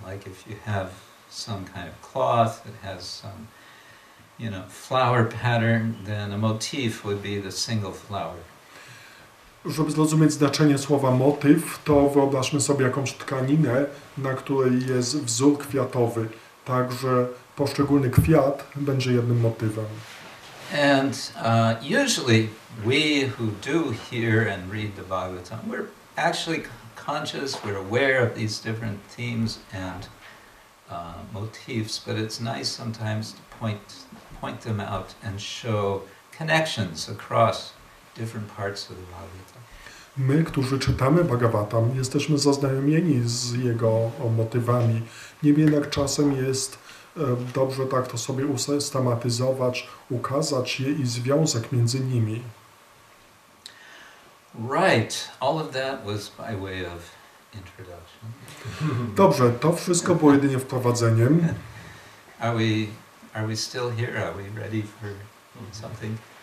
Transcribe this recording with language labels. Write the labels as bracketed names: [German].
[English] Like if you have some kind of cloth that has some, flower pattern, then a motif would be the single flower. [Polish] Żeby zrozumieć znaczenie słowa motyw, to wyobraźmy sobie jakąś tkaninę, na której jest wzór kwiatowy. Także poszczególny kwiat będzie jednym motywem. [English] And usually we who do hear and read the Bhagavatam, we're actually conscious, we're aware of these different themes and motifs, but it's nice sometimes to point them out and show connections across different parts of the Bhagavata. [Polish] My, którzy czytamy Bhagavatam, jesteśmy zaznajomieni z jego motywami. Niemniej jednak czasem jest dobrze tak to sobie usystematyzować, ukazać je i związek między nimi. [English] Right, all of that was by way of introduction. [Polish] Dobrze, to wszystko było jedynie wprowadzeniem. [English] Are we still here? Are we ready for something?